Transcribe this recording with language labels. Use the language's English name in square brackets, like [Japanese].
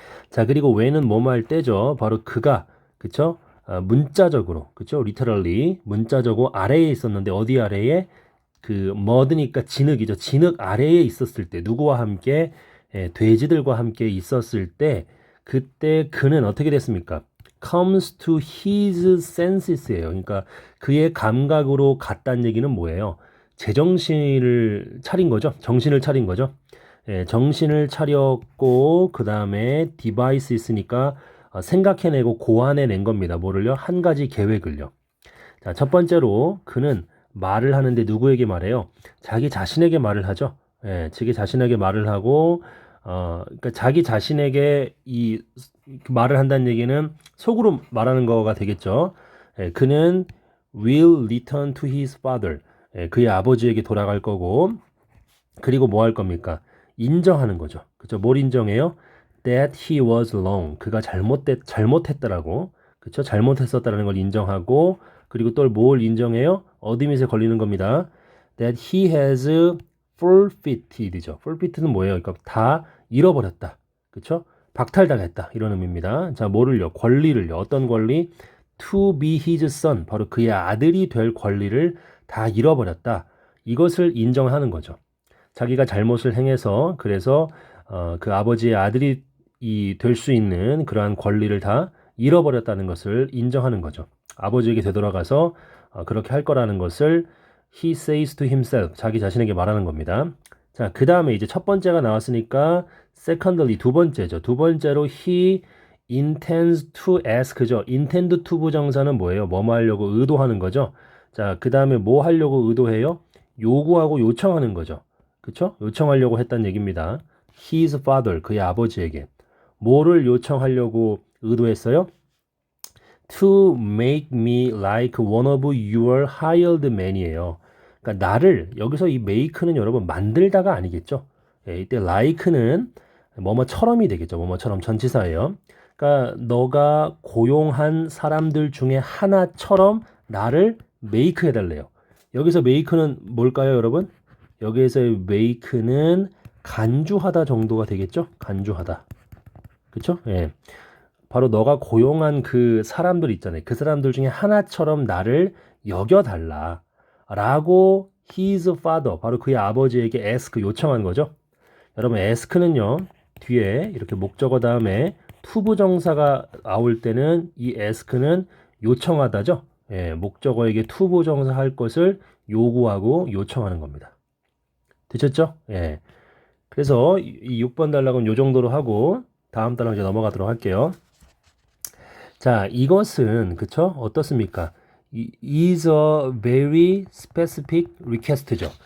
[Korean] 자, 그리고 when은 뭐뭐 할 때죠. 바로 그가, 그쵸? 문자적으로, 그쵸? literally, 문자적으로 아래에 있었는데, 어디 아래에? 그, mud니까 진흙이죠. 진흙 아래에 있었을 때, 누구와 함께? 예, 돼지들과 함께 있었을 때, 그때 그는 어떻게 됐습니까? [English] comes to his senses예요. [Korean] 그러니까 그의 감각으로 갔다는 얘기는 뭐예요? 제정신을 차린 거죠. 정신을 차린 거죠. 예, 정신을 차렸고 그 다음에 디바이스 있으니까 생각해내고 고안해낸 겁니다. 뭐를요? 한 가지 계획을요. 자, 첫 번째로 그는 말을 하는데 누구에게 말해요? 자기 자신에게 말을 하죠. 예, 자기 자신에게 말을 하고 그러니까 자기 자신에게 이 말을 한다는 얘기는 속으로 말하는 거가 되겠죠. 예, 그는 [English] will return to his father. [Korean] 예, 그의 아버지에게 돌아갈 거고 그리고 뭐 할 겁니까? 인정하는 거죠. 그죠? 뭘 인정해요? [English] That he was wrong. [Korean] 그가 잘못했다라고. 그쵸? 잘못했었다라는 걸 인정하고, 그리고 또 뭘 인정해요? 어드밋에 걸리는 겁니다. [English] That he has forfeited [Korean] 죠. forfeited는 뭐예요? 그러니까 다 잃어버렸다. 그쵸? 박탈당했다. 이런 의미입니다. 자, 뭐를요? 권리를요. 어떤 권리? [English] To be his son. [Korean] 바로 그의 아들이 될 권리를 다 잃어버렸다. 이것을 인정하는 거죠. 자기가 잘못을 행해서 그래서 그 아버지의 아들이 될 수 있는 그러한 권리를 다 잃어버렸다는 것을 인정하는 거죠. 아버지에게 되돌아가서 그렇게 할 거라는 것을 [English] he says to himself, [Korean] 자기 자신에게 말하는 겁니다. 자, 그 다음에 이제 첫 번째가 나왔으니까 secondly, 두 번째죠. 두 번째로 [English] he intends to ask죠. [Korean] intend to 부정사는 뭐예요? 뭐뭐 하려고 의도하는 거죠. 자, 그 다음에 뭐 하려고 의도해요? 요구하고 요청하는 거죠. 그쵸? 요청하려고 했단 얘기입니다. [English] His father, [Korean] 그의 아버지에게. 뭐를 요청하려고 의도했어요? [English] To make me like one of your hired men이에요. [Korean] 그러니까 나를, 여기서 이 make는 여러분 만들다가 아니겠죠? 예, 이때 like는 뭐뭐처럼이 되겠죠. 뭐뭐처럼 전치사예요. 그러니까 너가 고용한 사람들 중에 하나처럼 나를 make 해달래요. 여기서 make는 뭘까요, 여러분? 여기에서의 make는 간주하다 정도가 되겠죠? 간주하다. 그쵸? 예. 바로 너가 고용한 그 사람들 있잖아요. 그 사람들 중에 하나처럼 나를 여겨달라. 라고 [English] his father, [Korean] 바로 그의 아버지에게 ask, 요청한 거죠. 여러분, ask는요, 뒤에 이렇게 목적어 다음에 투부정사가 나올 때는 이 ask는 요청하다죠. 예, 목적어에게 투부정사 할 것을 요구하고 요청하는 겁니다. 되셨죠? 예. 그래서 이 6번 단락은 요 정도로 하고 다음 단락 이제 넘어가도록 할게요. 자, 이것은 그쵸? 어떻습니까? [English] is a very specific request죠.